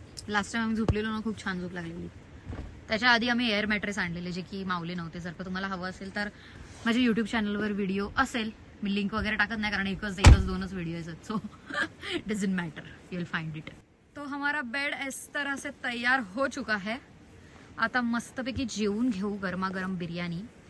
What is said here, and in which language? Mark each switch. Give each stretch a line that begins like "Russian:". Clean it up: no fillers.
Marathi: Last time आम्ही झोपलेलो ना, खूप छान झोप लागलेली. त्याच्या आधी आम्ही एअर मॅट्रेस आणलेले जे की मावले नव्हते. जर का तुम्हाला हवं असेल तर माझ्या युट्यूब चॅनलवर व्हिडिओ असेल, मी लिंक वगैरे टाकत नाही कारण एकच 2च व्हिडिओ आहेत,
English: So doesn't matter, you will find it.
Hindi: तो हमारा बेड इस तरह से तैयार हो चुका है.
Marathi: आता मस्तपैकी जेवून घेऊ गरमागरम बिर्याणी.